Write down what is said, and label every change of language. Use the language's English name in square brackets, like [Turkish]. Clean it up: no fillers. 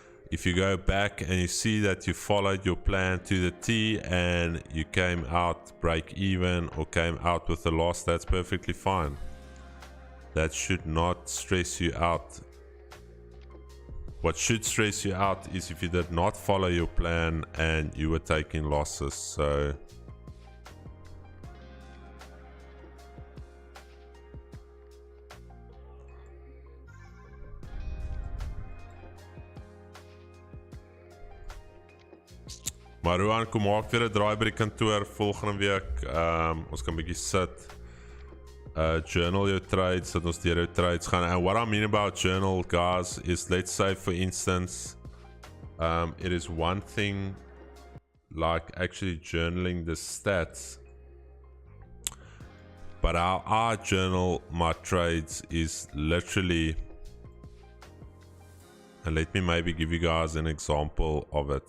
[English] If you go back and you see that you followed your plan to the T and you came out break even or came out with a loss, that's perfectly fine. That should not stress you out. What should stress you out is if you did not follow your plan and you were taking losses. [Afrikaans] So maar Ruan, kom maak weer 'n draai by die kantoor volgende week. Ons kan 'n bietjie sit. [English] Journal your trades, [Afrikaans] dat ons deur jou trades gaan. [English] And what I mean about journal, guys, is let's say for instance, it is one thing like actually journaling the stats, but how I journal my trades is literally, and let me maybe give you guys an example of it.